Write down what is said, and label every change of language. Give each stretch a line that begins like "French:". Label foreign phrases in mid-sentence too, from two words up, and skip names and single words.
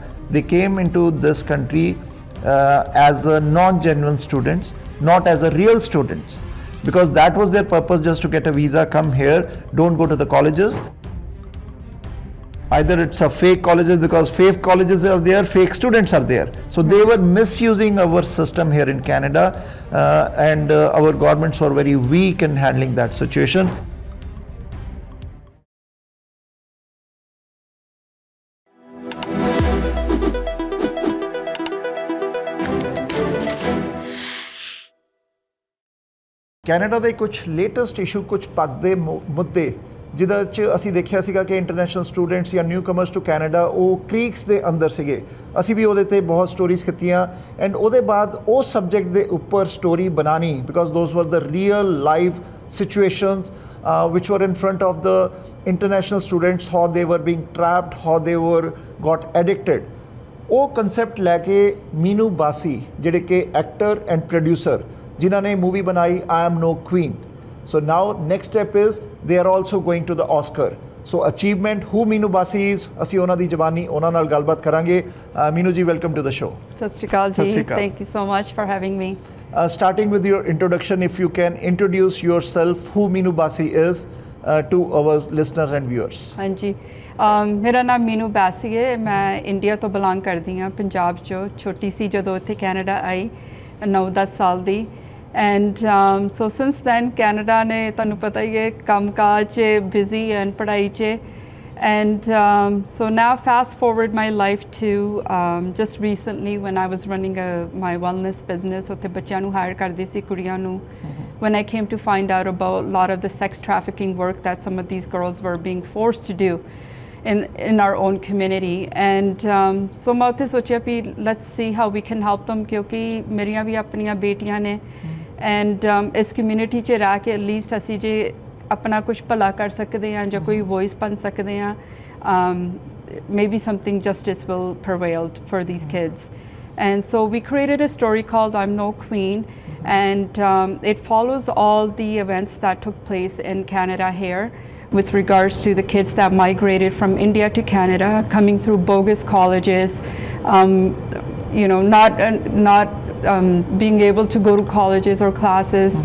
English: They came into this country as non-genuine students, not as a real students, because that was their purpose, just to get a visa, come here, don't go to the colleges. Either it's a fake colleges, because fake colleges are there, fake students are there. So they were misusing our system here in Canada, and our governments were very weak in handling that situation.
Punjabi: ਕੈਨੇਡਾ ਦੇ ਕੁਝ
English: latest issue,
Punjabi: ਕੁਝ ਪੱਕਦੇ ਮੁੱਦੇ ਜਿਹਦੇ 'ਚ ਅਸੀਂ ਦੇਖਿਆ ਸੀਗਾ ਕਿ
English: international students
Punjabi: ਜਾਂ
English: new comers to Canada
Punjabi: ਉਹ ਕ੍ਰੀਕਸ ਦੇ ਅੰਦਰ ਸੀਗੇ. ਅਸੀਂ ਵੀ ਉਹਦੇ 'ਤੇ ਬਹੁਤ ਸਟੋਰੀਜ਼ ਕੀਤੀਆਂ, ਐਂਡ ਉਹਦੇ ਬਾਅਦ ਉਹ ਸਬਜੈਕਟ ਦੇ ਉੱਪਰ ਸਟੋਰੀ ਬਣਾਉਣੀ,
English: because those were the real life situations which were in front of the international students, how they were being trapped, how they were got addicted.
Punjabi: ਉਹ concept ਲੈ ਕੇ ਮੀਨੂ ਬਾਸੀ ਜਿਹੜੇ ਕਿ
English: actor and producer
Punjabi: ਜਿਨ੍ਹਾਂ ਨੇ ਮੂਵੀ ਬਣਾਈ I Am No Queen.
English: So now next step is they are also going to the Oscar. So achievement, who Minu Basi is,
Punjabi: ਅਸੀਂ ਉਹਨਾਂ ਦੀ ਜ਼ਬਾਨੀ ਉਹਨਾਂ ਨਾਲ ਗੱਲਬਾਤ ਕਰਾਂਗੇ. ਮੀਨੂ ਜੀ,
English: welcome to the show.
Punjabi: ਸਤਿ ਸ਼੍ਰੀ ਅਕਾਲ ਜੀ.
English: Thank you so much for having me. Starting with your introduction, if you can introduce yourself, who Minu Basi is to our listeners and viewers.
Punjabi: ਹਾਂਜੀ, ਮੇਰਾ ਨਾਮ ਮੀਨੂ ਬਾਸੀ ਹੈ. ਮੈਂ ਇੰਡੀਆ ਤੋਂ ਬਿਲੋਂਗ ਕਰਦੀ ਹਾਂ, ਪੰਜਾਬ 'ਚੋਂ. ਛੋਟੀ ਸੀ ਜਦੋਂ ਇੱਥੇ ਕੈਨੇਡਾ ਆਈ, 9-10 ਸਾਲ ਦੀ.
English: and so since then
Punjabi: ਕੈਨੇਡਾ ਨੇ, ਤੁਹਾਨੂੰ ਪਤਾ ਹੀ ਹੈ, ਕੰਮ ਕਾਜ 'ਚ ਬਿਜ਼ੀ ਐਂਡ ਪੜ੍ਹਾਈ 'ਚ.
English: And so now fast forward my life to just recently when I was running my wellness business.
Punjabi: ਉੱਥੇ ਬੱਚਿਆਂ ਨੂੰ ਹਾਇਰ ਕਰਦੀ ਸੀ, ਕੁੜੀਆਂ ਨੂੰ.
English: When I came to find out about a lot of the sex trafficking work that some of these girls were being forced to do in our own community. And so
Punjabi: ਮੈਂ ਉੱਥੇ ਸੋਚਿਆ ਵੀ
English: let's see how we can help them,
Punjabi: ਕਿਉਂਕਿ ਮੇਰੀਆਂ ਵੀ ਆਪਣੀਆਂ ਬੇਟੀਆਂ ਨੇ.
Hindi: And
Punjabi: ਇਸ community 'ਚ ਰਹਿ ਕੇ
English: at least
Punjabi: ਅਸੀਂ ਜੇ
Hindi: अपना कुछ भला कर सकते हैं या कोई वॉइस बन सकते हैं,
English: maybe something justice will prevail for these kids. And so we created a story called I'm No Queen, and it follows all the events that took place in Canada here with regards to the kids that migrated from India to Canada, coming through bogus colleges, not being able to go to colleges or classes.